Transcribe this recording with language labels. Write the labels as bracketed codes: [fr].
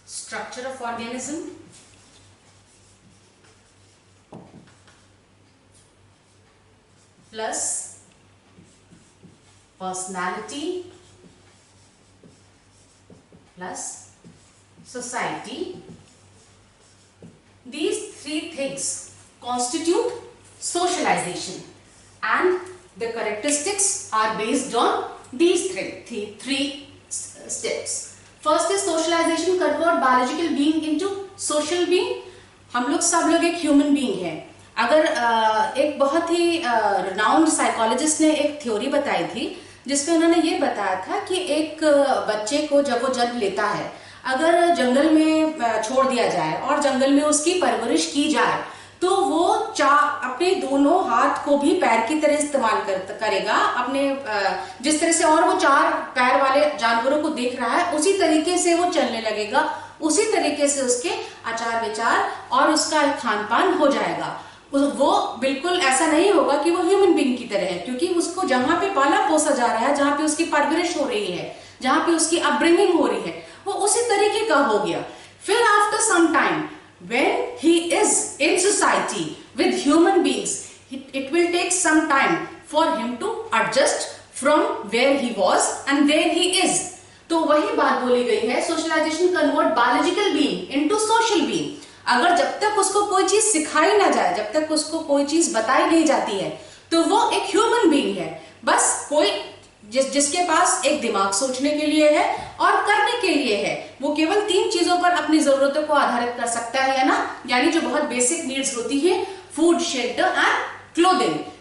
[en] Structure of organism, plus personality, plus society. These three things constitute socialization, and the characteristics are based on these three steps. First is socialization convert biological being into social being. [hi] हम लोग सब लोग एक human being है। अगर एक बहुत ही renowned psychologist ने एक थ्योरी बताई थी जिसमें उन्होंने ये बताया था कि एक बच्चे को जब वो जन्म लेता है, अगर जंगल में छोड़ दिया जाए और जंगल में उसकी परवरिश की जाए तो वो अपने दोनों हाथ को भी पैर की तरह इस्तेमाल करेगा। अपने जिस तरह से और वो चार पैर वाले जानवरों को देख रहा है उसी तरीके से वो चलने लगेगा, उसी तरीके से उसके आचार विचार और उसका खान पान हो जाएगा। वो बिल्कुल ऐसा नहीं होगा कि वो ह्यूमन बीइंग की तरह है, क्योंकि उसको जहां पे पाला पोसा जा रहा है, जहां पे उसकी परवरिश हो रही है, जहां पे उसकी अपब्रिंगिंग हो रही है, वो उसी तरीके का हो गया। [en] फिर after some time when he is in society with human beings, it will take some time for him to adjust from where he was and where he is. तो वही बात बोली गई है, socialization convert biological being into social being. [hi] अगर जब तक उसको कोई चीज सिखाई ना जाए, जब तक उसको कोई चीज बताई नहीं जाती है, तो वो एक ह्यूमन बीइंग है। बस कोई जिसके पास एक दिमाग सोचने के लिए है और करने के लिए है, वो केवल तीन चीजों पर अपनी जरूरतों को आधारित कर सकता है ना, यानी जो बहुत बेसिक नीड्स होती है, फूड, शेल्टर एंड क्लोथिंग।